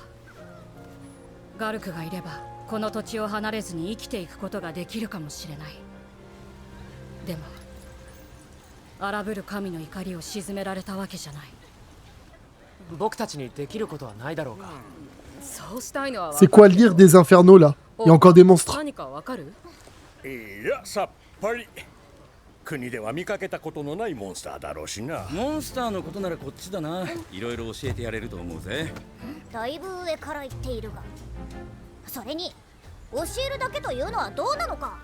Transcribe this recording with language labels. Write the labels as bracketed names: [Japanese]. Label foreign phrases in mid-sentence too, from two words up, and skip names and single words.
[Japanese] ガルクがいればこの土地を離れずに生きていくことができるかもしれない。でも荒ぶる神の怒りを鎮められたわけじゃない。僕たちにできることはないだろうか。そうしたいのは。 [French] C'est quoi lire des infernaux là? Il y a encore des monstres. [Japanese] 何かわかる？いや、さっぱり。国では見かけたことのないモンスターだろうしな。モンスターのことならこっちだな。いろいろ教えてやれると思うぜ。だいぶ上から言っているが、それに教えるだけというのはどうなのか。